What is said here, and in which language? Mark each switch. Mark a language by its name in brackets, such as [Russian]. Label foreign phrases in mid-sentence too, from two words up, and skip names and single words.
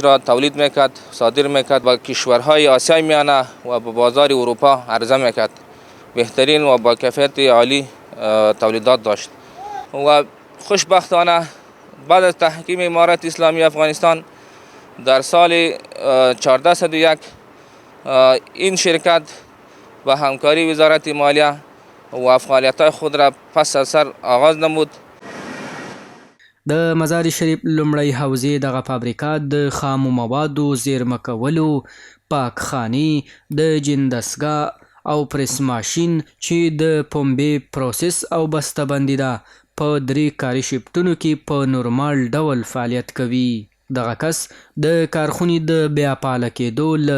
[Persian] را تولید میکرد صادر میکرد و کشورهای آسیای میانه و به بازار اروپا عرضه میکرد بهترین و با کیفیت عالی تولیدات داشت و خوشبختانه بعد از تحکیم امارت اسلامی افغانستان در سال 1401 این شرکت با همکاری وزارت مالیه و فعالیت‌های خود را پس از سر آغاز نمود [Pashto] د مزار شریف لومړی حوزې دغه فابریکه د خامو موادو زیرمه کولو پاکخانې د جندسګاه او پریس ماشین چې د پنبې پروسس او بسته‌بندي ده په 3 کاري شفټونو کې په نورمال ډول فعالیت کوي دغه کس د کارخونې د بیا فعاله کېدو له